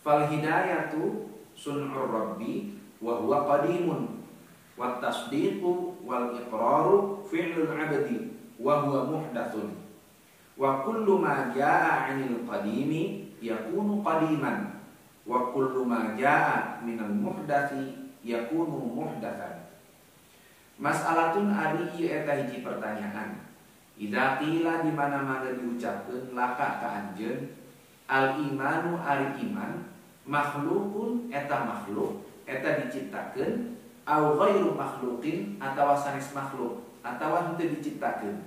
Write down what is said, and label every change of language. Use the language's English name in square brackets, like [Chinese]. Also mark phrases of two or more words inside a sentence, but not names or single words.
[Arabic] فالهداية صنع الرب وهو قديم والتصديق والإقرار فعل العبد وهو محدث وكل ما جاء عن القديم يكون قديما وكل ما جاء من المحدث يكون محدثا. [Sundanese] Mas'alatun ari ieu eta hiji pertanyaan. [Arabic] إذا قيل [Sundanese] di mana-mana diucapkeun laka ka anjeun [Arabic] الإيمان [Sundanese] ari iman makhlukun eta makhluk eta diciptakeun [Arabic] أو غير مخلوق [Sundanese] atawa sanes makhluk atawa henteu diciptakeun.